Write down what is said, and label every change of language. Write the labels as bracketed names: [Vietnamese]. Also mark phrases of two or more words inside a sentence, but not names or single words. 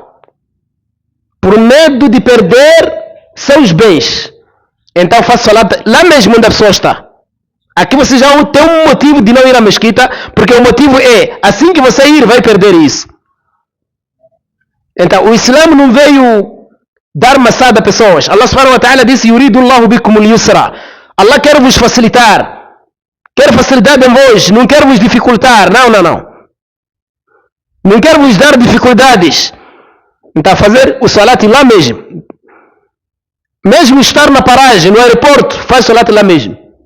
[Portuguese] Por medo de perder seus bens. Então faça salat lá mesmo onde a pessoa está. Aqui você já tem um motivo de não ir à mesquita, porque o motivo é, assim que você ir, vai perder isso. Então, o Islã não veio dar maçada a pessoas. Allah [Arabic] سبحانه وتعالى يريد الله بكم اليسر. [Portuguese] Allah quer vos facilitar. Quer facilidade em vós, não quer vos dificultar. Não. Não quer vos dar dificuldades. Então, fazer o salat lá mesmo. Mesmo estar na paragem, no aeroporto, faz salat lá mesmo.